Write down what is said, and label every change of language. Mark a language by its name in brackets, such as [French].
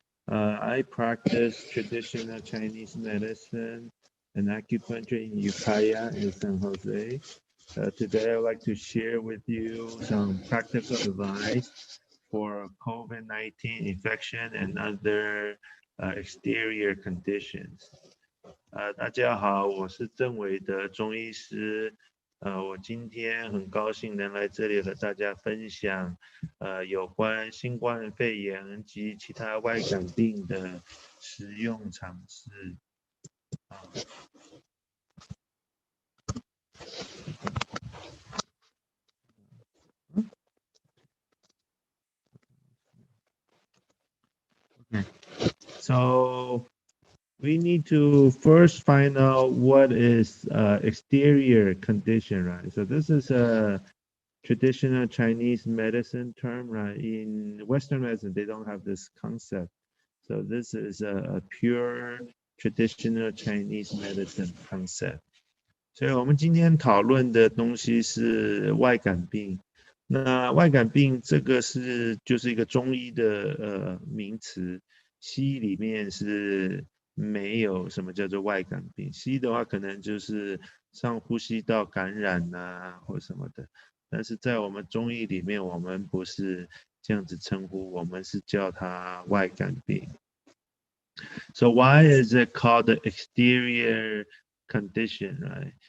[English] I practice traditional Chinese medicine and acupuncture in Ukiah in San Jose. Today, I'd like to share with you some practical advice for COVID-19 infection and other exterior conditions. [Chinese] 大家好，我是郑伟德中医师。我今天很高兴能来这里和大家分享，有关新冠肺炎及其他外感病的实用常识。 [English] Okay. So we need to first find out what is exterior condition, right? So this is a traditional Chinese medicine term, right? In Western medicine, they don't have this concept. So this is a pure traditional Chinese medicine concept. [Chinese] 所以我们今天讨论的东西是外感病。那外感病这个就是一个中医的名词，西医里面是没有什么叫做外感病。西医的话可能就是上呼吸道感染啊或什么的，但是在我们中医里面，我们不是这样子称呼，我们是叫它外感病。 [English] So why is it called the exterior condition, right?